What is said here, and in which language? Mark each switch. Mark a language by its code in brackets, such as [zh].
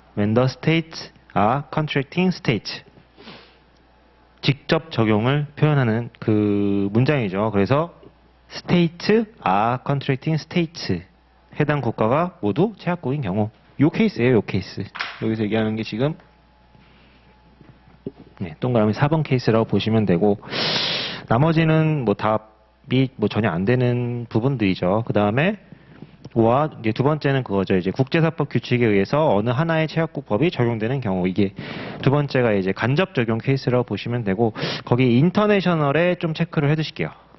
[en] When the states are contracting states. [ko] 직접 적용을 표현하는 그 문장이죠. 그래서 [en] states are contracting states. [ko] 해당 국가가 모두 체약국인 경우. 요 케이스예요. 요 케이스. 여기서 얘기하는 게 지금 동그라미 4번 케이스라고 보시면 되고, 나머지는 뭐 답이 뭐 전혀 안 되는 부분들이죠. 그 다음에 이제 두 번째는 그거죠. 이제 국제사법 규칙에 의해서 어느 하나의 체약국법이 적용되는 경우, 이게 두 번째가 이제 간접 적용 케이스라고 보시면 되고, 거기 인터내셔널에 좀 체크를 해두실게요.